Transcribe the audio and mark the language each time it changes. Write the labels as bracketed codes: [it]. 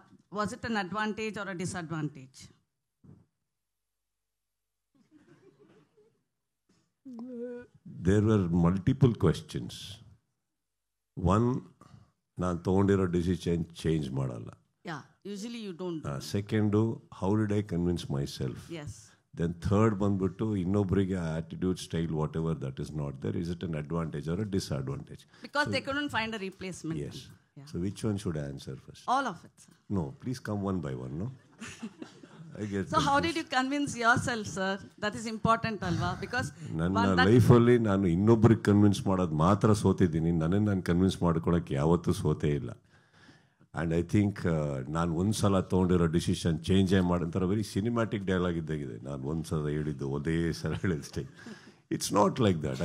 [en] Was it an advantage or a disadvantage? There were multiple questions. [kn] One, ನಾನು ತೊಗೊಂಡಿರೋ decision change ಮಾಡಲ್ಲ. [en] Yeah, usually you don't. Second, how did I convince myself? Yes. Then third [kn] ಬಂದ್ಬಿಟ್ಟು ಇನ್ನೊಬ್ಬರಿಗೆ [en] Attitude style whatever that is not there, is it an advantage or a disadvantage? Because they couldn't find a replacement. Yes. Yeah. So which one should I answer first? All of it, sir. No, please come one by one, no? I get So how confused. did you convince yourself, sir? That is important, [kn] alva. [en] Because [kn] ನನ್ನ ಲೈಫಲ್ಲಿ ನಾನು ಇನ್ನೊಬ್ರಿಗೆ convince ಮಾಡೋದು ಮಾತ್ರ ಸೋತಿದ್ದೀನಿ. ನಾನು convince ಮಾಡ್ಕೊಳಕ್ಕೆ ಯಾವತ್ತೂ ಸೋತೇ ಇಲ್ಲ. [en] and I think [kn] ನಾನು ಒಂದು ಸಲ ತೊಗೊಂಡಿರೋ ಡಿಸಿಷನ್ ಚೇಂಜೇ ಮಾಡಂತಾರೆ [en] very cinematic dialogue [kn] ಇದ್ದಾಗಿದೆ. ನಾನು ಒಂದು ಸಲ ಹೇಳಿದ್ದು ಒಂದೇ ಸಲ ಹೇಳಿದಷ್ಟೇ. [en] It's not like that.